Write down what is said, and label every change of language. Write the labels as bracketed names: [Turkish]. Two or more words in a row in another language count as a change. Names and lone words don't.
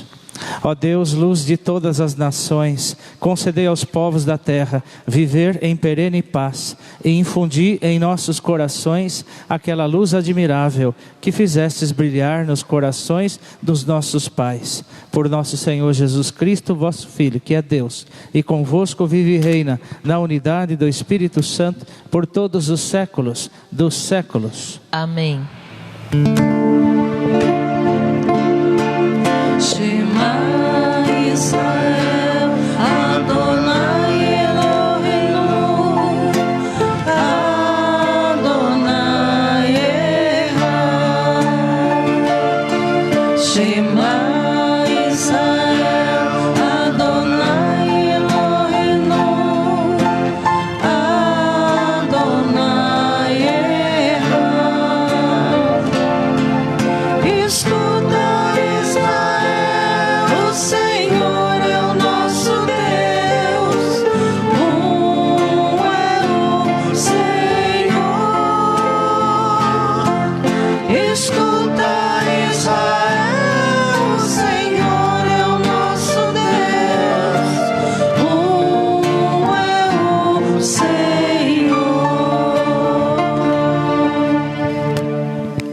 [Portuguese] Ó Deus, luz de todas as nações, concedei aos povos da terra viver em perene paz e infundir em nossos corações aquela luz admirável que fizestes brilhar nos corações dos nossos pais. Por nosso Senhor Jesus Cristo, vosso Filho, que é Deus, e convosco vive e reina na unidade do Espírito Santo por todos os séculos dos séculos. Amém. [Hebrew] שמע ישראל, אדוני אלוהינו, אדוני אחד. שמע ישראל, אדוני אלוהינו, אדוני אחד. [Portuguese] Escuta, o Senhor é o nosso Deus, é o Senhor. Escuta, Israel, o Senhor é o nosso Deus, é o Senhor.